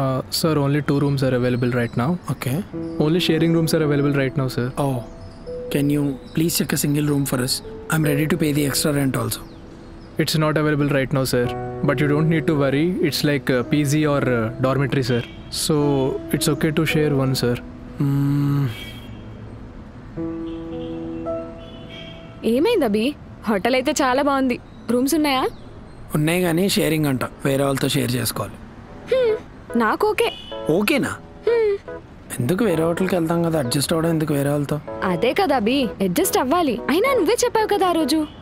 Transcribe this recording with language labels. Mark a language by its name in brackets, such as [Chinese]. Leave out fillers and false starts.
[English] Sir, only 2 rooms are available right now. Okay Only sharing rooms are available right now, sir. Oh can you please check a single room for us I'm ready to pay the extra rent also It's not available right now, sir. But you don't need to worry. It's like PG or dormitory, sir. So it's okay to share one, sir. [Telugu] ఏమైంది అభి hotel అయితే చాలా బాగుంది rooms ఉన్నాయా ఉన్నాయి కానీ sharing అంట వేరే వాళ్ళతో షేర్ చేసుకోవాలి నాకు ఓకే ఓకేనా ఎందుకు వేరే హోటల్కి వెళ్తాం కదా అడ్జస్ట్ అవ్వడం ఎందుకు వేరే వాళ్ళతో అదే కదా అభి అడ్జస్ట్ అవ్వాలి అయినా నువ్వే చెప్పావు కదా ఆ రోజు